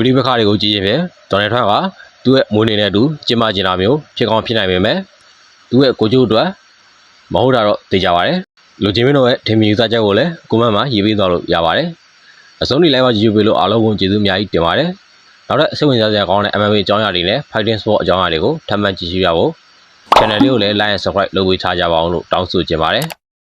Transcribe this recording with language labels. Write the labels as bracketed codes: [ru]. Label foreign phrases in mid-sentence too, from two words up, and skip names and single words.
[my] ရိပခါတွေကိုကြည့်ချင်းဖြင့်ဒေါ်နယ်ထရန့်ကသူ့ရဲ့မွေးနေ့နဲ့အတူကျင်းပကျင်တာမျိုးဖြစ်ကောင်းဖြစ်နိုင်ပေမဲ့သူ့ရဲ့ကိုကျိုးအတွက်မဟုတ်တာတော့သိကြပါတယ်။လူချင်းမင်းတို့ရဲ့ထင်မြင်ယူဆချက်ကိုလည်းကွန်မန့်မှာရေးပေးသွားလို့ရပါတယ်။အဆုံးထိ live မှာကြည့်ရှုပေးလို့အားလုံးကိုကျေးဇူးအများကြီးတင်ပါတယ်။နောက်ထပ်စိတ်ဝင်စားစရာကောင်းတဲ့ MMA အကြောင်းအရာတွေနဲ့ [en] Fighting Sport [my] အကြောင်းအရာတွေကိုထပ်မံကြည့်ရှုရဖို့ channel လေးကိုလည်း [en] like and subscribe [my] လုပ်ပေးထားကြပါအောင်လို့တောင်းဆိုချင်ပါတယ်။